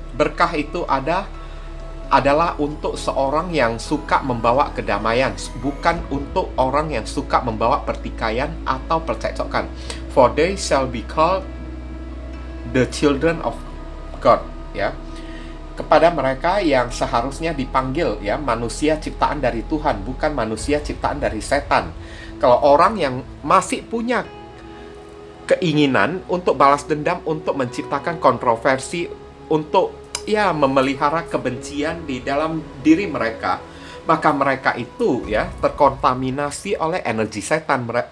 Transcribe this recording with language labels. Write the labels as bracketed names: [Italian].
[Indonesian] Berkah itu adalah untuk seorang yang suka membawa kedamaian, bukan untuk orang yang suka membawa pertikaian atau percekcokan. [English] For they shall be called the children of God, ya. [Indonesian] Kepada mereka yang seharusnya dipanggil, ya, manusia ciptaan dari Tuhan, bukan manusia ciptaan dari setan. Kalau orang yang masih punya keinginan untuk balas dendam, untuk menciptakan kontroversi, untuk memelihara kebencian di dalam diri mereka, maka mereka itu terkontaminasi oleh energi setan.